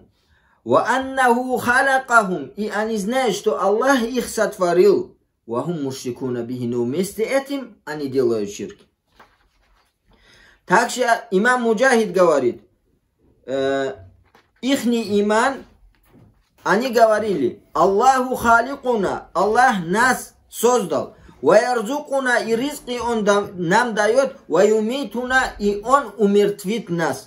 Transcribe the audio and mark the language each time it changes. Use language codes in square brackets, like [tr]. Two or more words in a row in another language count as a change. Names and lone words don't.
[ar] «وأنه خلقهم». [ru] И они знают, что Аллах их сотворил. [ar] «وهم مشركون به». [ru] Но вместе этим они делают ширк. Также имам Муджахид говорит, ихний иман, они говорили, [ar] الله خالقنا, [ru] Аллах нас создал, ваярзукуна, и ризки Он нам дает, ваюмитуна, и Он умертвит нас.